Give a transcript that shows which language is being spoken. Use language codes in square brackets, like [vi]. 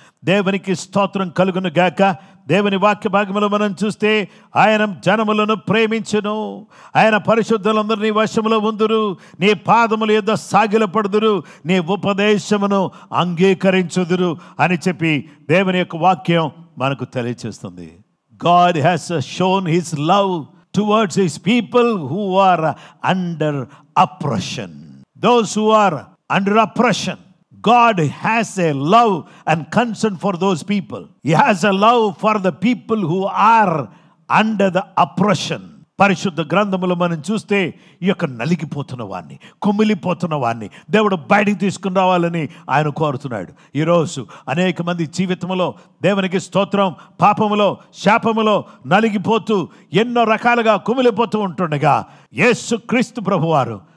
[te] దేవునికి స్తోత్రం కలుగును గాక. దేవుని వాక్య భాగంలో మనం చూస్తే ఆయన జనములను ప్రేమించును, ఆయన పరిశుద్ధులందరూ నీ వశములో ఉందురు, నీ పాదముల యొద్ద సాగిలపడుదురు, నీ ఉపదేశమును అంగీకరించుదురు అని చెప్పి దేవుని యొక్క వాక్యం మనకు తెలియచేస్తుంది. [en] God has shown his love towards his people who are under oppression. Those who are under oppression, God has a love and concern for those people. He has a love for the people who are under the oppression. [te] పరిశుద్ధ గ్రంథములో మనం చూస్తే ఈ యొక్క నలిగిపోతున్న వాడిని, కుమిలిపోతున్న వాడిని దేవుడు బయటికి తీసుకుని రావాలని ఆయన కోరుతున్నాడు. ఈరోజు అనేక మంది జీవితంలో దేవునికి స్తోత్రం పాపములో శాపములో నలిగిపోతూ ఎన్నో రకాలుగా కుమిలిపోతూ ఉంటుండగా యేసు క్రీస్తు ప్రభువారు